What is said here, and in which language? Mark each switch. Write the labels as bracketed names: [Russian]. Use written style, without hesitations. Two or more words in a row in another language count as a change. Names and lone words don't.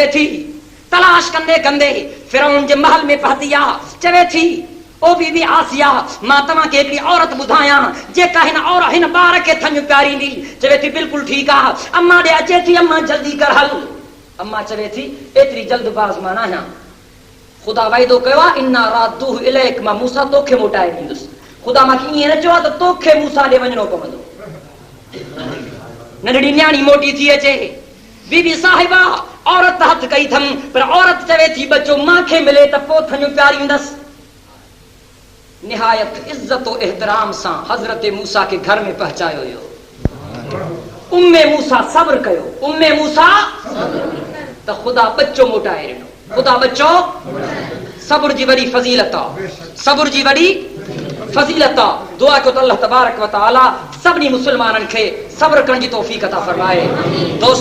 [Sindhi] थी तलाश कंदे कंदे फिरौन जे महल में पहुती आहे चवे थी ओ बीबी आसिया मां तव्हांखे हिकिड़ी औरत ॿुधायां जेका हिन ॿार खे थञ प्यारींदी चवे थी बिल्कुलु ठीकु आहे अम्मा ॾे अचे थी अम्मा जल्दी कर हल अम्मा चवे थी एतिरी जल्दबाज़ मां न आहियां ख़ुदा वाइदो कयो आहे [Arabic] إنا رادوه إليك [Sindhi] मां मूसा तोखे मोटाए ॾींदुसि ख़ुदा मूंखे ईअं न चयो आहे त तोखे मूसा ॾे वञणो पवंदो नंढड़ी न्याणी मोटी थी अचे बीबी साहिबा औरत हथ कई अथमि पर औरत चवे थी बच्चो मूंखे मिले त पोइ थञ प्यारींदसि निहायत इज़्ज़त और एहतराम सां हज़रत मूसा खे घर में पहुचायो वियो उम्मे मूसा सब्र कयो उम्मे मूसा त ख़ुदा बच्चो मोटाए ॾिनो ख़ुदा बच्चो सब्र जी वॾी फज़ीलत आहे सब्र जी वॾी फज़ीलत आहे दुआ कयो त [Arabic] الله تبارك وتعالى [Sindhi] सभिनी मुस्लमाननि खे सब्र करण जी तौफ़ीक़ अता फरमाए दोस्त